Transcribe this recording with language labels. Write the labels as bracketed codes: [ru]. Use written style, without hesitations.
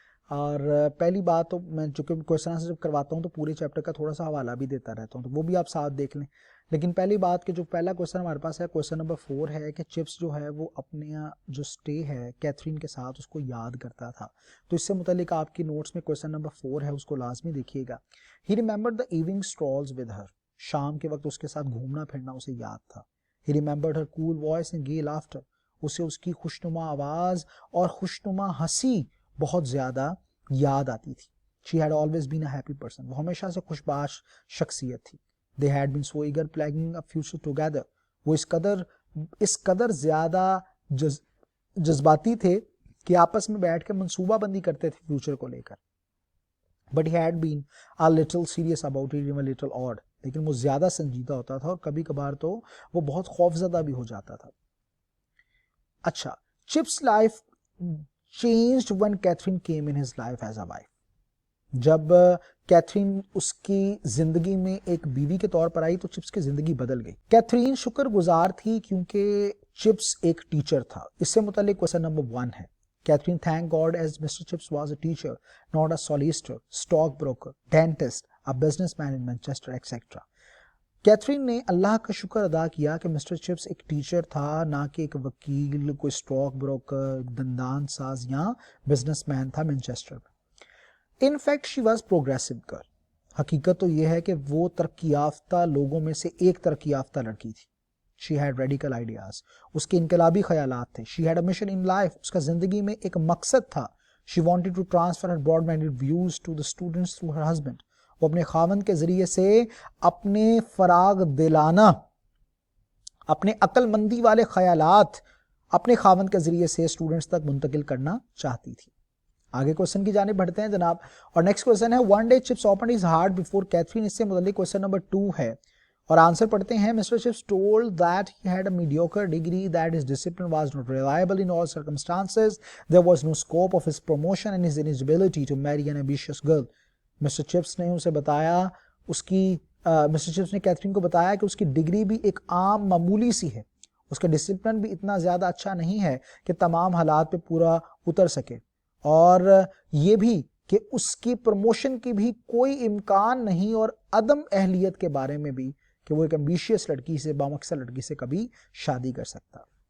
[ur] اور پہلی بات تو میں چونکہ کویسچن آنسر جب کرواتا ہوں تو پورے چیپٹر کا تھوڑا سا حوالہ بھی دیتا رہتا ہوں, تو وہ بھی آپ ساتھ دیکھ لیں. لیکن پہلی بات کہ جو پہلا کویسچن ہمارے پاس ہے, کویسچن نمبر 4 ہے کہ چپس جو ہے وہ اپنے جو سٹے ہے کیتھرین کے ساتھ اس کو یاد کرتا تھا. تو اس سے متعلق آپ کی نوٹس میں کویسچن نمبر 4 ہے, اس کو لازمی دیکھیے گا. [en] He remembered the evening strolls with her. [ur] شام کے وقت اس کے ساتھ گھومنا پھرنا اسے یاد تھا. [en] He remembered her cool voice and gay laughter. [ur] اسے اس کی خوشنما آواز اور خوشنما ہنسی بہت زیادہ یاد آتی تھی. [en] She had always been a happy person. [ur] وہ ہمیشہ سے خوشباش شخصیت تھی. [en] They had been so eager planning a future together. [ur] وہ اس قدر زیادہ جذباتی تھے کہ آپس میں بیٹھ کے منصوبہ بندی کرتے تھے فیوچر کو لے کر. [en] But he had been a little serious about it, even a little odd. [ur] لیکن وہ زیادہ سنجیدہ ہوتا تھا اور کبھی کبھار تو وہ بہت خوفزدہ بھی ہو جاتا تھا. [en] اچھا, Chips life changed when Catherine came in his life as a wife. [ur] جب کیتھرین اس کی زندگی میں ایک بیوی کے طور پر آئی تو چپس کی زندگی بدل گئی. کیتھرین شکر گزار تھی کیونکہ چپس ایک ٹیچر تھا. اس سے متعلق کوسچن نمبر 1 ہے. [en] Catherine thanked God as Mr. Chips was a teacher, not a solicitor, stockbroker, dentist, a businessman in Manchester, etc. [ur] Catherine نے اللہ کا شکر ادا کیا کہ مسٹر چپس ایک ٹیچر تھا, نہ کہ ایک وکیل, کوئی اسٹاک بروکر, دندان ساز یا بزنس مین تھا مینچسٹر میں. [en] In fact she was progressive girl. [ur] حقیقت تو یہ ہے کہ وہ ترقی یافتہ لوگوں میں سے ایک ترقی یافتہ لڑکی تھی. [en] She had radical ideas. [ur] اس کے انقلابی خیالات تھے. [en] She had a mission in life. [ur] اس کا زندگی میں ایک مقصد تھا. [en] She wanted to transfer her broad-minded views to the students through her husband. [ur] وہ اپنے خاوند کے ذریعے سے اپنے فراغ دلانہ, اپنے عقل مندی والے خیالات اپنے خاوند کے ذریعے سے اسٹوڈنٹس تک منتقل کرنا چاہتی تھی. آگے کوسچن کی جانب بڑھتے ہیں جناب, اور نیکسٹ کوسچن ہے [en] one day Chips opened his heart before Catherine. [ur] اس سے متعلق کوسچن نمبر 2 ہے اور آنسر پڑھتے ہیں. [en] Mr. Chips told that he had a mediocre degree, that his discipline was not reliable in all circumstances, there was no scope of his promotion and his inability to marry an ambitious girl. Mr. [ur] Chips نے اسے بتایا, Mr. Chips نے Catherine کو بتایا کہ اس کی degree بھی ایک عام معمولی سی ہے, اس کا ڈسپلن بھی اتنا زیادہ اچھا نہیں ہے کہ تمام حالات پہ پورا اتر سکے, اور یہ بھی کہ اس کی پروموشن کی بھی کوئی امکان نہیں, اور عدم اہلیت کے بارے میں بھی کہ وہ ایک ایمبیشیس لڑکی سے, بامقصد لڑکی سے کبھی شادی کر سکتا.